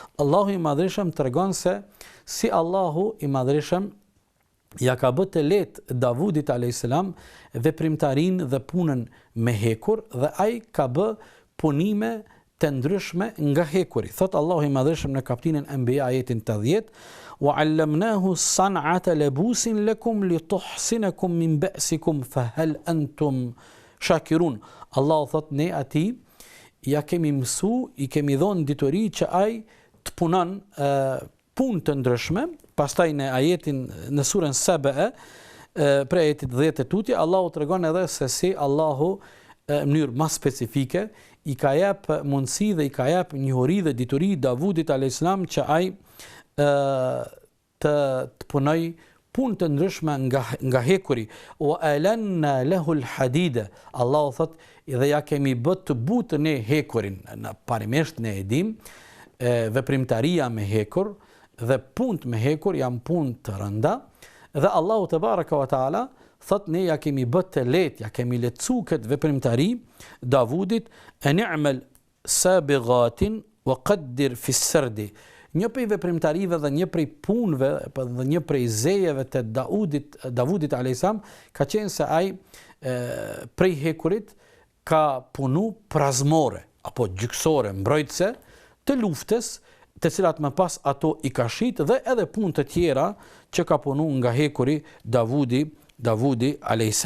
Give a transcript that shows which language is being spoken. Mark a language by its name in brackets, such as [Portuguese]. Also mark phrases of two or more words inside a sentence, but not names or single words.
[Albanian] Allahu i Madhreshëm tregon se si Allahu i Madhreshëm ja ka bë të lehtë Davudit a.s. veprimtarinë dhe punën me hekur dhe ai ka bë punime të ndryshme nga hekuri. Thot Allahu i Madhëshëm në kapitullin Anbiya ajetin 80, [Arabic] وعلمناه صنعة لبوس لكم لتحصنكم من بأسكم فهل أنتم شاكرون. [Albanian] Allahu thot ne atij ja kemi mësu, i kemi dhënë dituri që ai të punon punë të ndryshme. Pastaj në ajetin në surën Saba, për ajetit 10 të tutje, Allahu tregon edhe se si Allahu në mënyrë më specifike i ka jep mundësi dhe i ka jep njohuri dhe dituri Davudit a.s. që ai të punoj punë të ndryshme nga hekuri. [Arabic] وألنا له الحديد. [Albanian] Allahu thot dhe ja kemi bë të butë ne hekurin. Në parimisht ne e dim veprimtaria me hekur dhe punët me hekur janë punë të rënda dhe Allahu [Arabic] تبارك وتعالى [Albanian] thot ne ja kemi bë të lehtë, ja kemi lehtësu këtë veprimtari Davudit, [Arabic] اعمل سابغات وقدر في السرد. [Albanian] Një prej veprimtarive dhe një prej punëve dhe një prej zejeve të Davudit a.s. ka qenë se ai prej hekurit ka punu prazmore apo gjyksore, mbrojtëse të luftës, të cilat më pas ato i ka shit dhe edhe punë të tjera që ka punu nga hekuri Davudi a.s.